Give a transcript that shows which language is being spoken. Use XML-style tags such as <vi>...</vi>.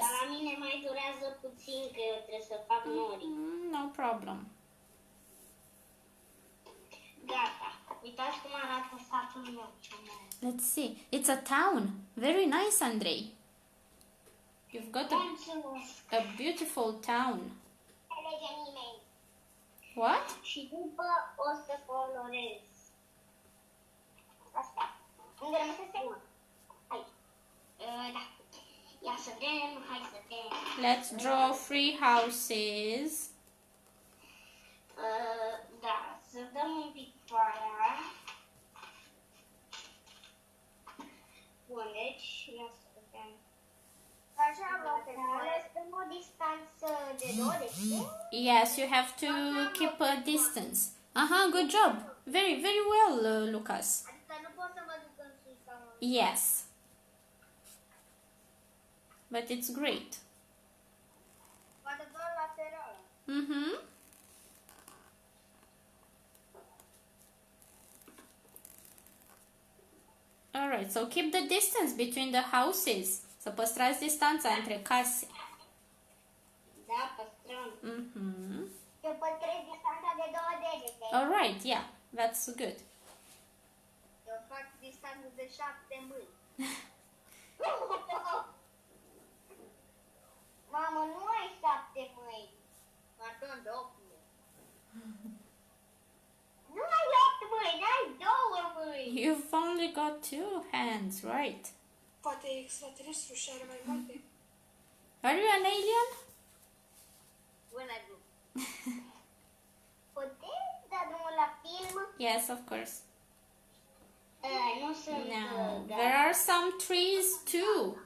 <ro>Dar la mine mai durează puțin, că eu trebuie să fac nori.</ro> <en>No problem.</en> <ro>Gata. Uitați cum arată satul meu.</ro> <en>Let's see. It's a town. Very nice, Andrei. You've got a beautiful town.</en> <ro>Alege nimeni.</ro> <en>What?</en> <ro>Și după o să colorez. Asta. Unde rămâne să se? Aici. Da. Ia să vedem, hai să vedem.</ro> <en>Let's draw 3 houses.</en> <ro>Da, să dăm un pic pictoarea. Bun, deci, ia să vedem. Așa, lăsăm o distanță de 20.</ro> <en>Yes, you have to keep a distance. Good job. Very, very well, Lucas.</en> <ro>Adică nu pot să mă duc în sus sau în...</ro> <en>Yes. But it's great.</en> <ro>Poate doar lateral.</ro> <en>Alright, so keep the distance between the houses.</en> <ro>Să păstrați distanța între case. Da, păstrăm. Eu păstrez distanța de 2 degete. Alright, yeah, that's good. Eu fac distanță de 7 mâini. Mamă, nu ai 7 mâini. Pardon, de 8 mâini. Nu ai 8 mâini, ai 2 mâini.</ro> <en>You've only got 2 hands, right?</en> <ro>Poate e extraterestru și are mai multe.</ro> <en>Are you an alien?</en> <ro>Bună, nu. Puteți da drumul la film?</ro> <en>Yes, of course.</en> <ro>Nu sunt</ro> <en>Now,</en> <ro>gata.</ro> <en>there are some trees too.</en>